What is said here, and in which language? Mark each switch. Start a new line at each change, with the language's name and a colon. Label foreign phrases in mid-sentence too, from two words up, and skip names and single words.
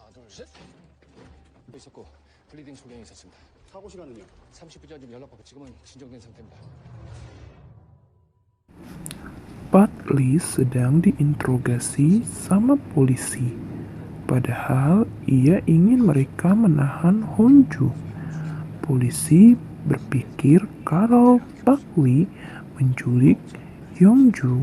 Korean: 있었고 블리딩 소견이 있었습니다. 사고 시간은요? 30분 전쯤 연락받고 지금은 진정된 상태입니다.
Indonesian: Pat Lee sedang diinterogasi sama polisi. Padahal ia ingin mereka menahan Honju. Polisi berpikir kalau Pak Lee menculik Yongju.